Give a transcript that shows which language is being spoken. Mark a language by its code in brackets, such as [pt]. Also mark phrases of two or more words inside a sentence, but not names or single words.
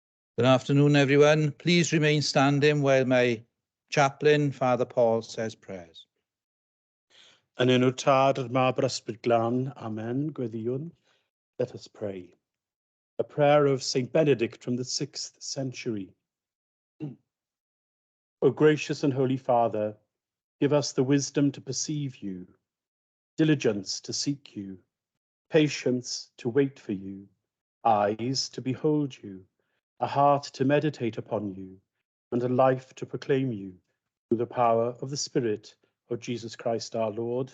[en] Good afternoon, everyone. Please remain standing while my chaplain, Father Paul, says prayers. [cy] Yn enw Tad a'r Mab a'r Ysbryd Glân, Amen, Gweddïwn. [en] Let us pray. A prayer of Saint Benedict from the 6th century. O gracious and holy Father, give us the wisdom to perceive you, diligence to seek you, patience to wait for you, eyes to behold you, a heart to meditate upon you, and a life to proclaim you, through the power of the Spirit of Jesus Christ our Lord.